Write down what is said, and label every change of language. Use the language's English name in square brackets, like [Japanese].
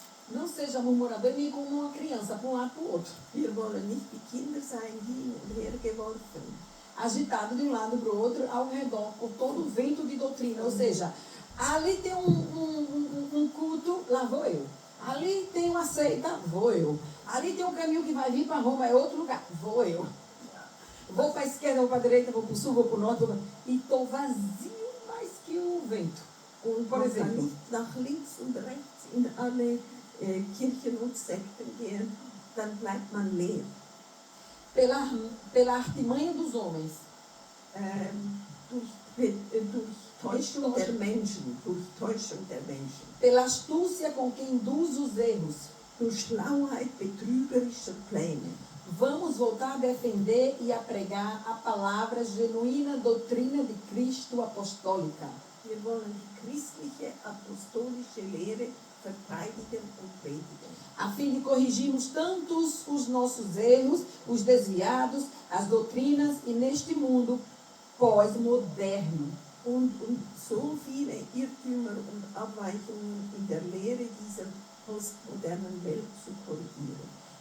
[Portuguese] Não seja murmurador nem como uma criança, para um lado para o outro. [German] Wir wollen nicht wie Kinder sein, hin und her geworfen. [Portuguese] Agitado de um lado para o outro, ao redor, por todo o vento de doutrina. Ou seja, ali tem um culto, lá vou eu. Ali tem uma seita, vou eu. Ali tem um caminho que vai vir para Roma, é outro lugar, vou eu. Vou para a esquerda, vou para a direita, vou para o sul, vou para o norte, e estou vazio mais que o vento. [German] Und [Portuguese] Por [German] man kann [Portuguese] exemplo, [German] nicht nach links und rechts in alle Kirchen und Sekten gehen, dann bleibt man leer. [Portuguese] pela artimanha dos homens, [German] Durch Täuschung der Menschen, durch Täuschung der Menschen, [Portuguese] pela astúcia com que induz os erros, [German] durch Schlauheit betrügerischer Pläne. [Portuguese] vamos voltar a defender e a pregar a palavra genuína doutrina de Cristo apostólica, [German] Wir wollen die christliche apostolische Lehre verteidigen und predigen, [Portuguese] a fim de corrigirmos tantos os nossos erros, os desviados, as doutrinas e neste mundo pós-moderno. [German] und so viele Irrtümer und Abweichungen in der Lehre dieser postmodernen Welt zu korrigieren.